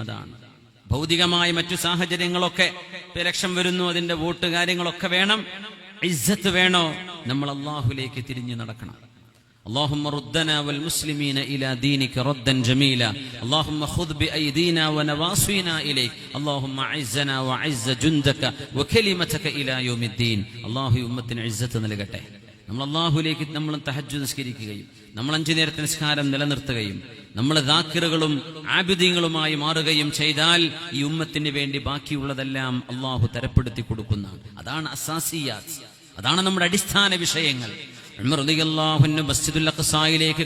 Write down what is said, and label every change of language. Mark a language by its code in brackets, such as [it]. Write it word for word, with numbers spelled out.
[ml] അതാണ് ഭൗതികമായ മറ്റു സാഹചര്യങ്ങളൊക്കെ ലക്ഷം വരുന്നു. അതിന്റെ വോട്ട് കാര്യങ്ങളൊക്കെ വേണം. ഇസ്സത്ത് വേണോ? നമ്മൾ അല്ലാഹുലേക്ക് തിരിഞ്ഞു നടക്കണം. [ar] اللهم ردنا والمسلمين الى دينك ردا جميلا اللهم خذ بايدينا ونواصينا اليك اللهم اعزنا واعز جندك وكلمتك الى يوم الدين الله يمتن عزتنا [ml] നൽകട്ടെ. നമ്മൾ അല്ലാഹുവിലേക്ക് നമ്മൾ തഹജ്ജുദ് നിസ്കരിക്കുകയും നമ്മൾ അഞ്ചു നേരത്തെ നിസ്കാരം നിലനിർത്തുകയും നമ്മൾ ദാക്കിറുകളും ആബിദീങ്ങളുമായി മാറുകയും ചെയ്താൽ ഈ ഉമ്മത്തിന് വേണ്ടി ബാക്കിയുള്ളതെല്ലാം അല്ലാഹു തരപ്പെടുത്തി കൊടുക്കുന്നതാണ്. അതാണ് അസാസിയാത്ത്. അതാണ് നമ്മുടെ അടിസ്ഥാന വിഷയങ്ങൾ. ഉമർ റളിയല്ലാഹു അൻഹു മസ്ജിദുൽ അഖ്സായിലേക്ക്